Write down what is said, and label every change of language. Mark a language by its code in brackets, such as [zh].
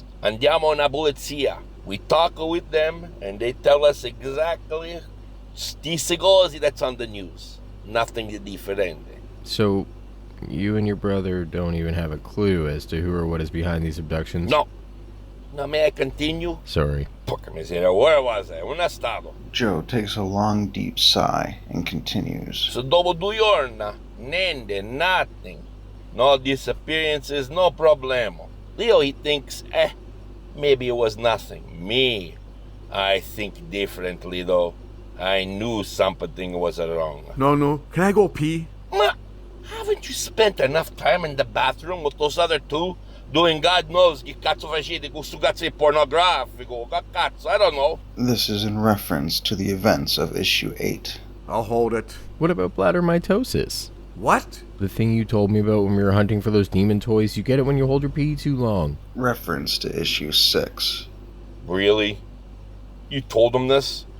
[it] Andiamo na polizia. [en] We talk with them, and they tell us exactly [it] stesse cose [en] that's on the news. Nothing different. So, you and your brother don't even have a clue as to who or what is behind these abductions? No. Now, may I continue? Sorry. [it] Porca miseria, [en] where was I? [it] Un stato. [en] Joe takes a long, deep sigh and continues. [it] So dopo 2 giorni, niente, [en] nothing. No disappearances, no problemo. Leo, he thinks, maybe it was nothing. Me, I think differently, though. I knew something was wrong. No, can I go pee? Ma, haven't you spent enough time in the bathroom with those other two? Doing God knows [it] che cazzo facete con sto cazzo di pornografico, che cazzo, [en] I don't know. This is in reference to the events of issue 8. I'll hold it. What about bladder mitosis? What? The thing you told me about when we were hunting for those demon toys, you get it when you hold your pee too long. Reference to issue 6. Really? You told him this?